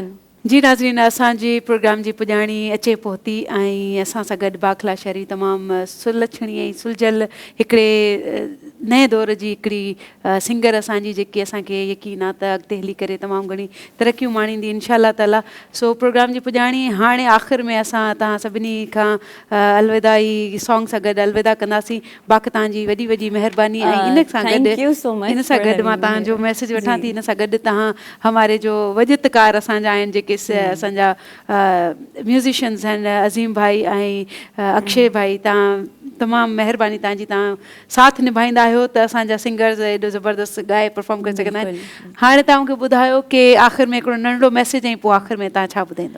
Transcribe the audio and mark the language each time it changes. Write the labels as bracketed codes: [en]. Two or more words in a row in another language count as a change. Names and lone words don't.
[sd] जी नाज़रीन असांजी प्रोग्राम जी पुॼाणी अचे पहुती ऐं असां सां गॾु बाखला शहरी तमामु सुलछणी ऐं सुलझल हिकिड़े नए दौर जी हिकिड़ी सिंगर असांजी जेकी असांखे यकीन आहे त अॻिते हली करे तमामु घणी तरक़ियूं माणींदी [ar] إن شاء تعالى [sd] सो प्रोग्राम जी पुॼाणी हाणे आख़िर में असां तव्हां सभिनी खां अलविदाई सॉन्ग सां गॾु अलविदा कंदासीं बाक़ी तव्हांजी वॾी वॾी महिरबानी ऐं इन सां [en] Thank you so [sd] गॾु [en] much [sd] इन सां [en] for [sd] गॾु [en] having [sd] मां [en] me [sd] तव्हांजो [en] here. [sd] मैसेज वठां थी जी। इन सां गॾु तव्हां हमारे जो वजितकार असांजा आहिनि जेके असांजा म्यूज़िशियन्स आहिनि अज़ीम भाई ऐं अक्षय भाई तव्हां तमामु महिरबानी तव्हांजी तव्हां साथ निभाईंदा आहियो त असांजा सिंगर्स एॾो ज़बरदस्त ॻाए परफॉर्म करे सघंदा आहिनि हाणे तव्हां मूंखे ॿुधायो की आख़िर में हिकिड़ो नंढिड़ो मैसेज ऐं पोइ आख़िर में तव्हां छा ॿुधाईंदव